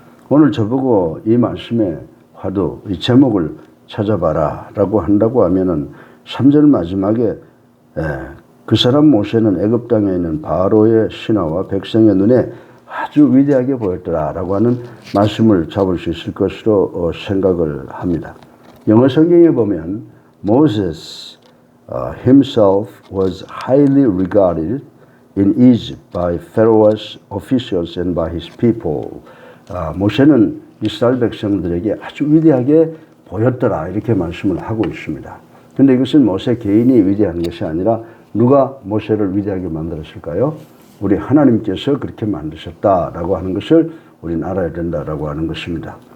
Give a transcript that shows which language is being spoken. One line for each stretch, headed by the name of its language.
Korean: 오늘 저보고 이 말씀의 화두, 이 제목을 찾아봐라 라고 한다고 하면은 3절 마지막에 그 사람 모세는 애굽 땅에 있는 바로의 신하와 백성의 눈에 아주 위대하게 보였더라 라고 하는 말씀을 잡을 수 있을 것으로 생각을 합니다. 영어 성경에 보면
English: Moses himself was highly regarded in Egypt by Pharaoh's officials and by his people.
Korean: 모세는 이스라엘 백성들에게 아주 위대하게 보였더라 이렇게 말씀을 하고 있습니다. 그런데 이것은 모세 개인이 위대한 것이 아니라 누가 모세를 위대하게 만들었을까요? 우리 하나님께서 그렇게 만드셨다라고 하는 것을 우리는 알아야 된다라고 하는 것입니다.